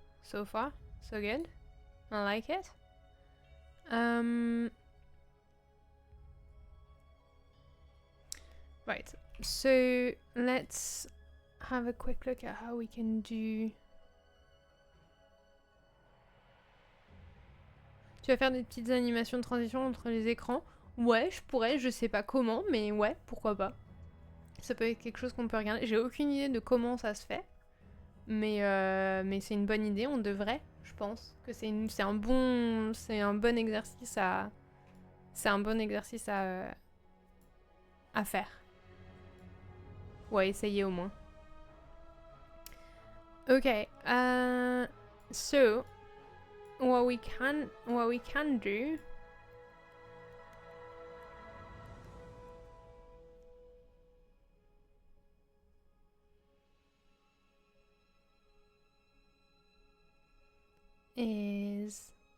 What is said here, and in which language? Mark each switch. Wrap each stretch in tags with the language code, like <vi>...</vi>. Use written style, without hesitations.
<en>So far, so good. I like it. Right, so let's have a quick look at how we can do...</en> <fr>Tu vas faire des petites animations de transition entre les écrans? Ouais, je pourrais, je sais pas comment, mais ouais, pourquoi pas. Ça peut être quelque chose qu'on peut regarder. J'ai aucune idée de comment ça se fait, mais c'est une bonne idée, on devrait, je pense, que c'est un bon exercice à... C'est un bon exercice à faire. Ouais, essayer au moins.</fr> <en>Okay, so what we can do is</en>